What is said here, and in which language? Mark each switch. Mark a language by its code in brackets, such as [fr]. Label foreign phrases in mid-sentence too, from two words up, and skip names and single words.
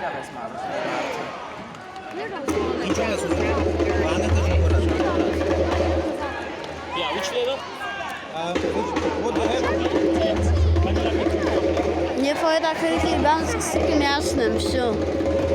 [hy] Ինչ ես ուզում։ Բանը դժոխոր է։ [en] Yeah, which level? What do you have? [hy] Երբ որ հետաքրքիր բան սկսի կմիացնեմ, всё։